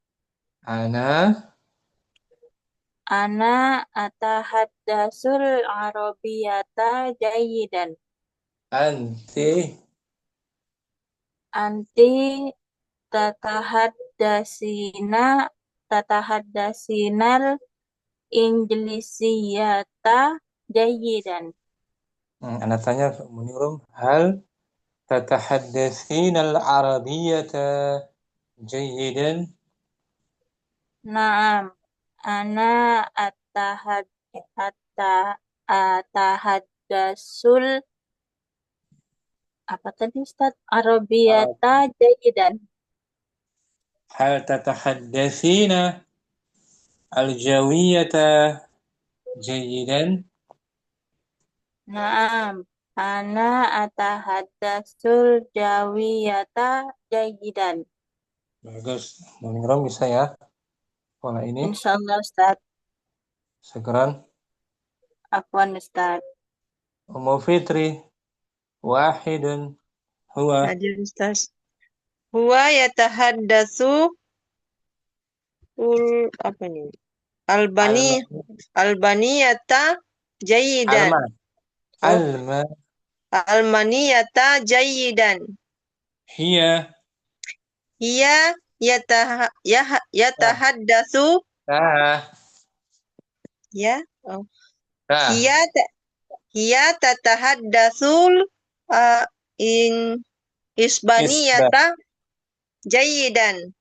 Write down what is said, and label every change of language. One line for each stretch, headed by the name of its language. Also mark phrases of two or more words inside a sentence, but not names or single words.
Arabic: أنا أتحدث العربية جيدا. أنتِ تتحدثين الإنجليزية جيدا. Ana tanya Muningrum, هل تتحدثين العربية جيدا? نعم، أنا أتحدث
Indonesian: apa tadi Ustaz?
Arabic: العربية جيدا. هل تتحدثين الجاوية جيدا? نعم، أنا أتحدث الجاوية جيدا.
Indonesian: Bagus, Muningrum bisa ya pola ini? Insyaallah Ustaz. Sekarang Afwan Ustaz.
Arabic: Ummu Fitri, واحدٌ هو.
Indonesian: Hadir Ustaz.
Arabic: هو يتحدث
Indonesian: apa nih?
Arabic: الألبانية جيدا. الألمانية جيدا. Hiya يتحدث هي تتحدث الإسبانية جيدا.